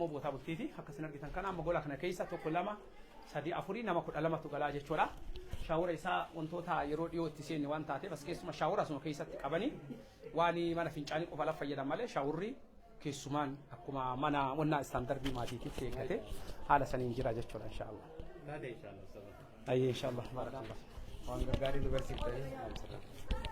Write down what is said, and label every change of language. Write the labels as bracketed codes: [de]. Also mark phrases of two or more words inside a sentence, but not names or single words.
[om] ammoo boota bultiiti akkasiin argitan kana amma gola kana keessa tokko lama sadii afurii nama 12tu galaa jechuudha shaawura isaa wantoota yeroo dhiyoo itti seenne waan taateef as keessuma shaawura asuma keessatti qabanii waan mana fincaanii qofa lafa fayyadaman malee shaawurri keessumaan akkuma mana wannaa istaandardii maatiititti eeggate haala saniin jira jechuudha inshallah. Inshallah. [ar] أي إن شاء الله بارك الله. وأنا قاعد أدرس